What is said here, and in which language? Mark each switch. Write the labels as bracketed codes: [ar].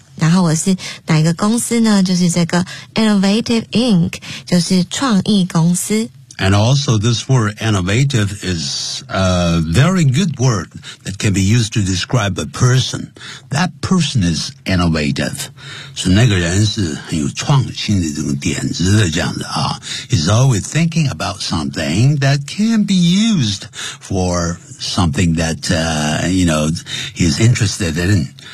[zh] 然后我是哪一个公司呢？就是这个 Innovative Inc. 就是创意公司。 [en] And also this word innovative is a very good word that can be used to describe a person. That person is innovative. [zh] 所以那个人是很有创新的这种点子的这样的啊。 [en] He's always thinking about something that can be used for something that, you know, he's interested in.